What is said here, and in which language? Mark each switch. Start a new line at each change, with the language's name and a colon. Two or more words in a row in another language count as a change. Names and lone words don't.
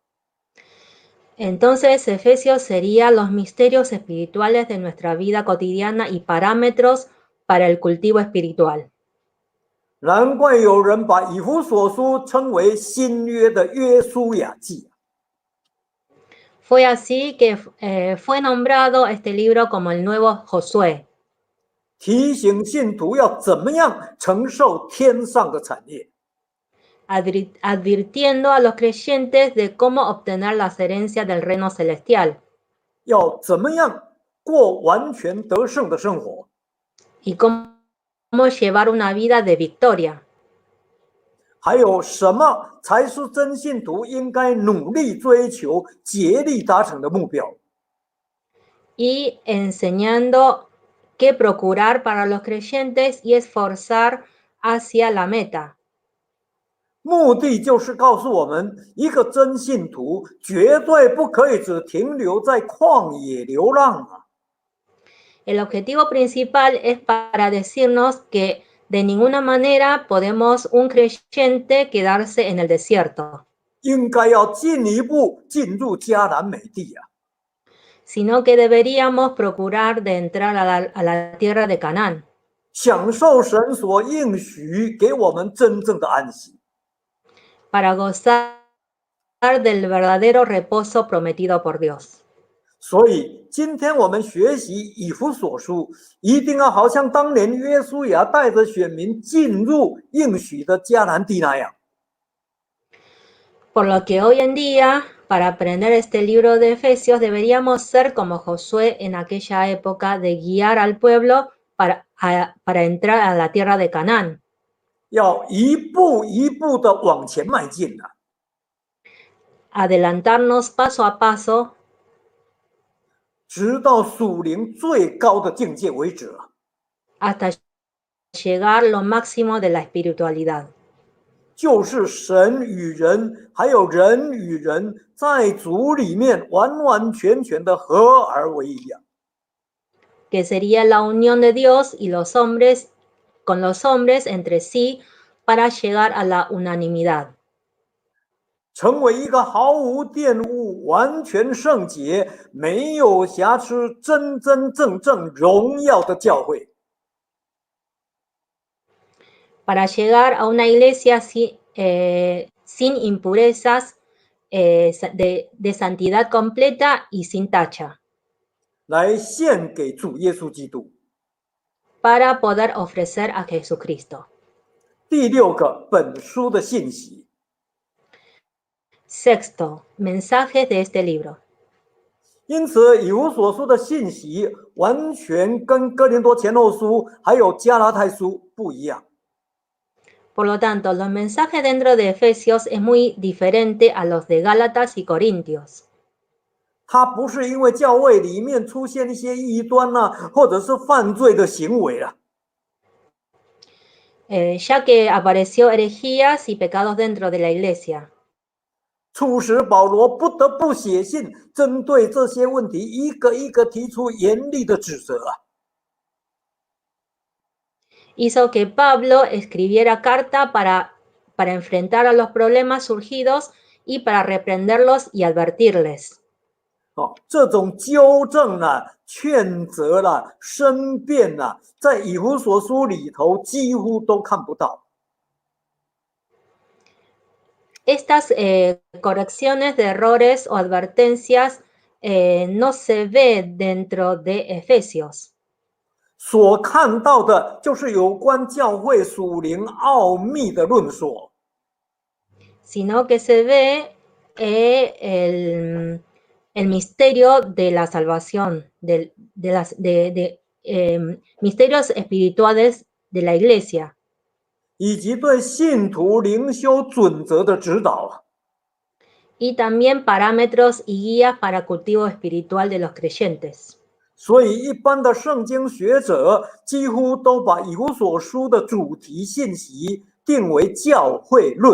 Spanish: entonces Efesios sería los misterios espirituales de nuestra vida cotidiana y parámetros para el cultivo espiritual.
Chinese: 难怪有人把以弗所书称为新约的约书亚记。
Spanish: Fue así que fue nombrado este libro como el nuevo Josué,
Chinese: 提醒信徒要怎么样承受天上的产业，
Spanish: advirtiendo a los creyentes de cómo obtener las herencias del reino celestial
Chinese: 要怎么样过完全得胜的生活，
Spanish: y cómo llevar una vida de victoria.
Chinese: 还有什么才是真信徒应该努力追求、竭力达成的目标。
Spanish: Y enseñando qué procurar para los creyentes y esforzar hacia la meta.
Chinese: 目的就是告诉我们，一个真信徒绝对不可以只停留在旷野流浪啊！
Spanish: El objetivo principal es para decirnos que de ninguna manera podemos un creyente quedarse en el desierto,
Chinese: 应该要进一步进入迦南美地啊！
Spanish: sino que deberíamos procurar de entrar a la tierra de Canaán,
Chinese: 享受神所应许给我们真正的安息。
Spanish: para gozar del verdadero reposo prometido por Dios.
Chinese: 所以，今天我们学习以弗所书，一定要好像当年约书亚带着选民进入应许的迦南地那样。
Spanish: Por lo que hoy en día, para aprender este libro de Efesios, deberíamos ser como Josué en aquella época de guiar al pueblo para entrar a la tierra de Canaán.
Chinese: 要一步一步的往前迈进啊！
Spanish: Adelantarnos paso a paso
Chinese: 直到属灵最高的境界为止啊！
Spanish: hasta llegar lo máximo de la espiritualidad.
Chinese: 就是神与人，还有人与人，在主里面完完全全的合而为一啊！
Spanish: Que sería la unión de Dios y los hombres con los hombres entre sí para llegar a la unanimidad.
Chinese: 成为一个毫无玷污、完全圣洁、没有瑕疵、真真正正荣耀的教会。
Spanish: Para llegar a una iglesia sin impurezas, de santidad completa y sin tacha.
Chinese: 来献给主耶稣基督。
Spanish: Para poder ofrecer a Jesucristo.
Chinese: 第六个本书的信息，
Spanish: Sexto, mensajes de este libro.
Chinese: 因此以弗所书的信息完全跟哥林多前后书还有加拉太书不一样。
Spanish: Por lo tanto, los mensajes dentro de Efesios es muy diferente a los de Gálatas y Corintios.
Chinese: 它不是因为教会里面出现一些异端或者是犯罪的行为啊。
Spanish: Ya que apareció herejías y pecados dentro de la iglesia.
Chinese: 促使保罗不得不写信，针对这些问题一个一个提出严厉的指责啊。
Spanish: Hizo que Pablo escribiera carta para enfrentar a los problemas surgidos y para reprenderlos y advertirles.
Chinese: 这种纠正劝责申辩在以弗所书里头几乎都看不到。
Spanish: Estas correcciones de errores o advertencias no se ve dentro de Efesios.
Chinese: 所看到的就是有关教会属灵奥秘的论说。
Spanish: Sino que se ve el misterio de la salvación, misterios espirituales de la iglesia.
Chinese: 以及对信徒灵修准则的指导。
Spanish: Y también parámetros y guías para cultivo espiritual de los creyentes.
Chinese: 所以一般的圣经学者几乎都把以弗所书的主题信息定为教会论。